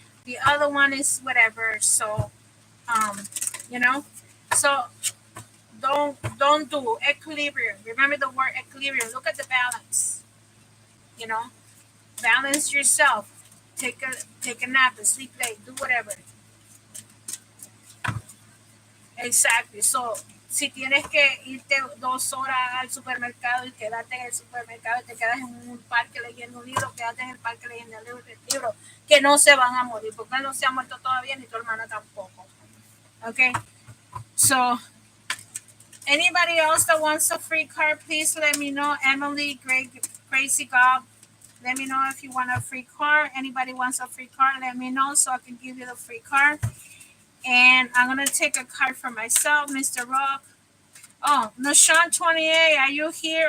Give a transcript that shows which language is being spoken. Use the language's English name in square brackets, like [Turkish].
[English] The other one is whatever. So, so don't do equilibrium. Remember the word equilibrium. Look at the balance. Balance yourself. Take a nap, a sleep late, do whatever. Exactly. So [Spanish] si tienes que irte 2 horas al supermercado y quedarte en el supermercado y te quedas en un parque leyendo un libro, quédate en el parque leyendo el libro, que no se van a morir, porque él no se ha muerto todavía ni tu hermana tampoco. [English] Okay, so anybody else that wants a free card, please let me know. Emily, Greg, Crazy God, let me know if you want a free card. Anybody wants a free card, let me know so I can give you the free card. And I'm going to take a card for myself, Mr. Rock. Oh, Nashan 28, are you here?